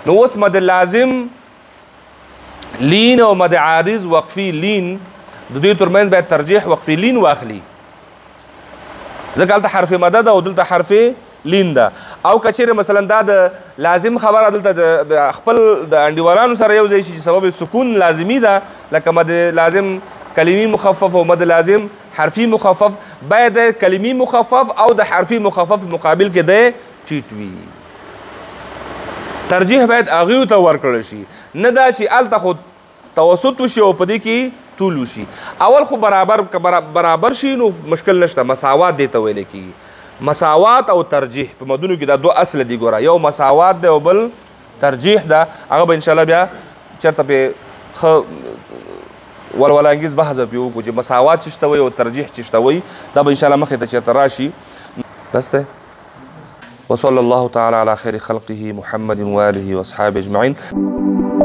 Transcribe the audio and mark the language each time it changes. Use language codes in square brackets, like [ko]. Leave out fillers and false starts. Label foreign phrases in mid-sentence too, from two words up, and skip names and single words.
[ps] نو اوس مد لازم لین او مد عارض وقفي لین د دوی ترمنځ باید ترجیح وقفي لین واخلي ځکه هلته حرف مده ده او دلته حرف لین ده او که چیرې مثلا دا د لازم خبره دلته د خپل د انډیوالانو سره یو ځای شي چې سبب سکون لازمي ده لکه مد لازم کلمي مخفف او مد لازم حرفي مخفف باید د کلمي مخفف او د حرفي مخفف مقابل کې دی ټیټ وي ترجیح باید هغې ته ورکړل شي نه دا چې هلته خو توسط وشي او په دې کې طول وشي اول خو برابر شي نو مشکل نشته مساوات دې ته ویلی کېږي مساوات او ترجیح په مدونو کې دا دو اصل دي ګوره یو مساوات دی او بل ترجیح ده هغه به انشاءالله بیا چېرته پې ښه ولولانګیز بحث به پرې وکړو چې مساوات چې شته وایي او ترجیح چې شته وایي دا به انشاءالله مخې ته چېرته راشي بس دی [ar] وصلى الله تعالى على خير خلقه محمد وآله وأصحابه أجمعين.